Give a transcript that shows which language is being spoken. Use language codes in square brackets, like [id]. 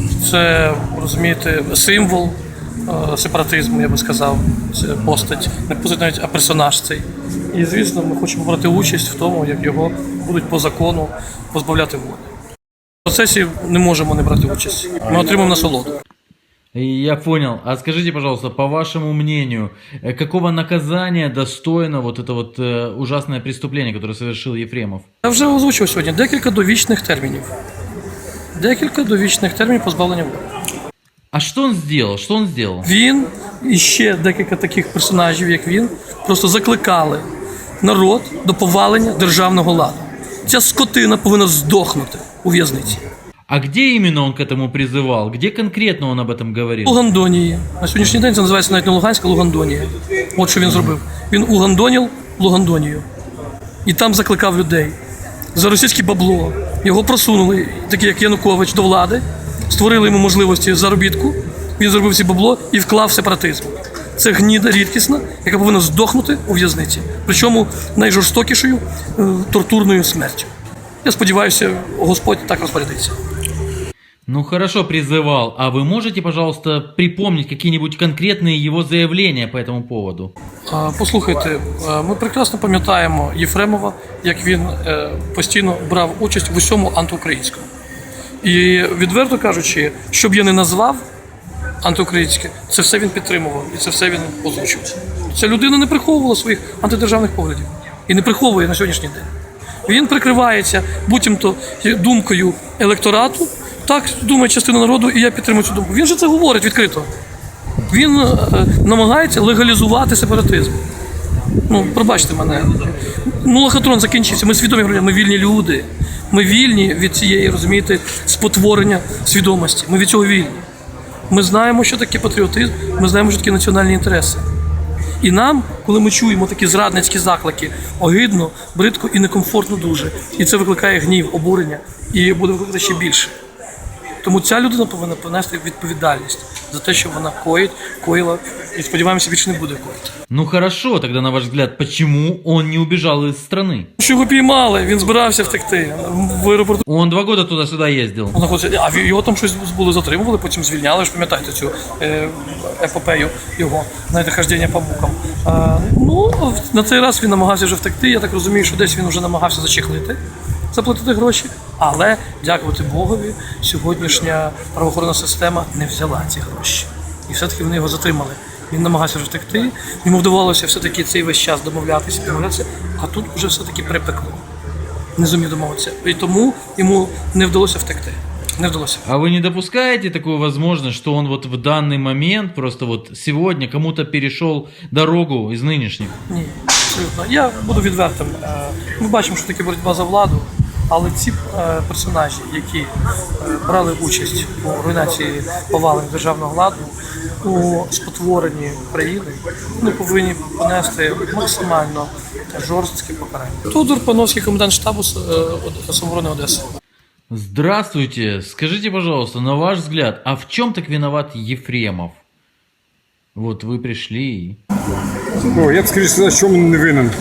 [uk] Це, розумієте, символ сепаратизму, я би сказав. Це постать, не постать навіть, а персонаж цей. І, звісно, ми хочемо брати участь в тому, як його будуть по закону позбавляти волі. В процесі не можемо не брати участь. Ми отримаємо насолоду. [ru] Я понял. А скажите, пожалуйста, по вашему мнению, какого наказания достойно вот это вот ужасное преступление, которое совершил Ефремов? [uk] Я вже озвучив сьогодні декілька довічних термінів. Декілька довічних термінів позбавлення волі. [ru] А что он сделал? Что он сделал? [uk] Він і ще декілька таких персонажів, як він, просто закликали народ до повалення державного ладу. Ця скотина повинна здохнути у в'язниці. А где именно он к этому призывал? Где конкретно он об этом говорил? Лугандонії. На сьогоднішній день це називається навіть не Луганська, Лугандонія. От що він зробив. Він угандонів Лугандонію. І там закликав людей. За російське бабло. Його просунули, такі як Янукович, до влади. Створили йому можливості заробітку. Він зробив ці бабло і вклав в сепаратизм. Це гніда рідкісна, яка повинна здохнути у в'язниці. Причому найжорстокішою тортурною смертю. Я сподіваюся, Господь так розпорядиться. [ru] Ну хорошо, призывал. А вы можете, пожалуйста, припомнить какие-нибудь конкретные его заявления по этому поводу? [uk] Послухайте, ми прекрасно пам'ятаємо Єфремова, як він постійно брав участь в усьому антиукраїнському. І відверто кажучи, що б я не назвав антиукраїнське, це все він підтримував і це все він озвучував. Ця людина не приховувала своїх антидержавних поглядів і не приховує на сьогоднішній день. Він прикривається буцімто думкою електорату, так думає частина народу, і я підтримую цю думку. Він же це говорить відкрито. Він намагається легалізувати сепаратизм. Ну, пробачте мене. Ну, лохотрон закінчився. Ми свідомі громадяни, ми вільні люди. Ми вільні від цієї, розумієте, спотворення свідомості. Ми від цього вільні. Ми знаємо, що таке патріотизм, ми знаємо, що таке національні інтереси. І нам, коли ми чуємо такі зрадницькі заклики, огидно, бридко і некомфортно дуже. І це викликає гнів, обурення і буде викликати ще більше. Тому ця людина повинна понести відповідальність за те, що вона коїла, і сподіваємося, більше не буде коїти. [ru] Ну хорошо, тогда на ваш взгляд, почему он не убежал из страны? [uk] Що його піймали, він збирався втекти в аеропорту. [ru] Он 2 года туда-сюда ездил. [uk] А його там щось були затримували, потім звільняли, ви ж пам'ятаєте цю епопею його, знаєте, хождення по мукам. Ну, на цей раз він намагався вже втекти, я так розумію, що десь він вже намагався зачехлити, заплатити гроші, але, дякувати Богові, сьогоднішня правоохоронна система не взяла ці гроші. І все-таки вони його затримали. Він намагався вже втекти, йому вдавалося все-таки цей весь час домовлятися, а тут вже все-таки припекло. Не зумів домовитися. І тому йому не вдалося втекти. Не вдалося. [ru] А вы не допускаете такую возможность, что он вот в данный момент, просто вот сегодня кому-то перешел дорогу из нынешних? [uk] Ні, абсолютно. Я буду відвертим. Ми бачимо, що таке боротьба за владу. Але ці персонажі, які брали участь у руйнації повалень державного ладу, у спотворенні країни, вони повинні понести максимально жорсткі покарання. Тодор Пановський, комендант штабу самооборони Одеси. [ru] Здравствуйте. Скажите, пожалуйста, на ваш взгляд, а в чем так виноват Ефремов? Вот вы пришли и... [uk] Ну, я б скоріше сказав, в чому не винен.